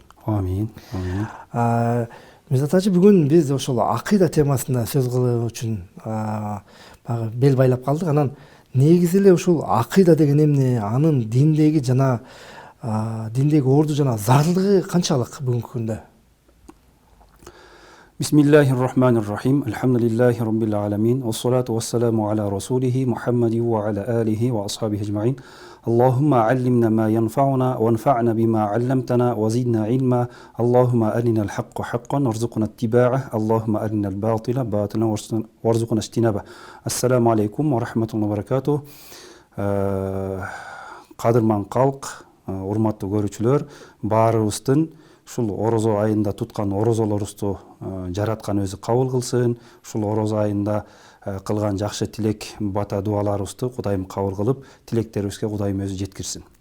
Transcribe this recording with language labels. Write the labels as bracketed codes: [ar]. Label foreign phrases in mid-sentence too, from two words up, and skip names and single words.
[ky] Амин. Амин. Мирзат Ажы, бүгүн биз ошол акыйда темасында сөз кылуу үчүн бел байлап калдык. Анан негизи эле ушул акыйда деген эмне, анын диндеги жана диндеги орду жана зарылдыгы канчалык бүгүнкү күндө? [ar] بسم الله الرحمن الرحيم. الحمد لله رب العالمين والصلاة والسلام على رسوله محمد وعلى آله وأصحابه أجمعين. اللهم علمنا ما ينفعنا وانفعنا بما علمتنا وزدنا علما. اللهم أرنا الحق حقا وارزقنا اتباعه. اللهم أرنا الباطل باطلا وارزقنا اجتنابه. السلام عليكم ورحمة الله وبركاته. [ky] Кадырман калк, урматтуу көрүүчүлөр, баарыбыздын ушул орозо айында туткан орозолорубузду жараткан өзү кабыл кылсын. Ушул орозо айында кылган жакшы тилек, бата дуаларыбызды Кудайым кабыл кылып, тилектерибизге Кудайым өзү жеткирсин.